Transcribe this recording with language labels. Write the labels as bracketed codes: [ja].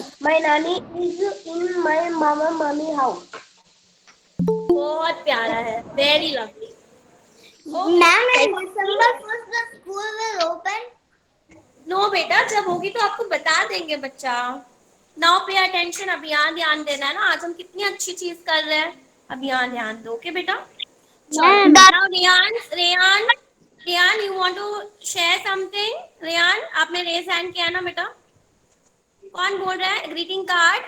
[en] My nanny is in my mama house. [hi] बहुत प्यारा है, [en] Very lovely. Ma'am December 1st the school will open. [hi] No बेटा, जब होगी तो आपको बता देंगे बच्चा। [en] now pay attention, [hi] अब यहाँ ध्यान देना है ना। आज हम कितनी अच्छी चीज कर रहे हैं, अब यहाँ ध्यान दो। ओके बेटा। [en] Now Reyaan, Reyaan, Reyaan you want to share something? [hi] Ryan, आपने रेज हैंड किया ना बेटा? कौन बोल रहा है? Greeting card.